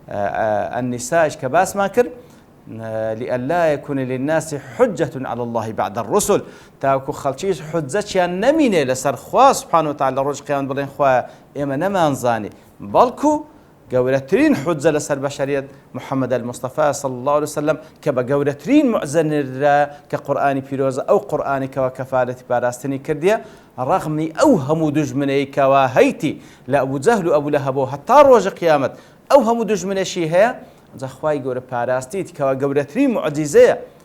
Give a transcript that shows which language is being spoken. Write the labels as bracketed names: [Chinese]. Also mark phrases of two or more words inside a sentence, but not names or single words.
[Central Kurdish] النساءش کە باسمان کرد [Arabic] لئلا يكون للناس حجة على الله بعد الرسل [Central Kurdish] تاوكو خەڵکیش حجەتیان نەمینێ لەسەر خوا سوبحانەهو وتەعالا لە ڕۆژی قیامەت بڵێن خوا ئێمە نەمانزانی بەڵکو گەورەترین حجە لەسەر بەشەریەت محەممەد المستەفا [Arabic] صلی الله عليه وسلم [Central Kurdish] کە بە گەورەترین موعجزە نێردرا کە قورئانی پیرۆزە ئەو قورئانی کەوا کەفارەتی پاراستنی کردیە ڕەغمی ئەو هەموو دوژمنەی کەوا هەیتی لە ئەبوو جەهل و ئەبوو لەهەبەوە هەتا ڕۆژە قیامەت ئەو هەموو دوژمنەشی هەیە جا خوای گەورە پاراستیت کەوا گەورەترین موعجزەیە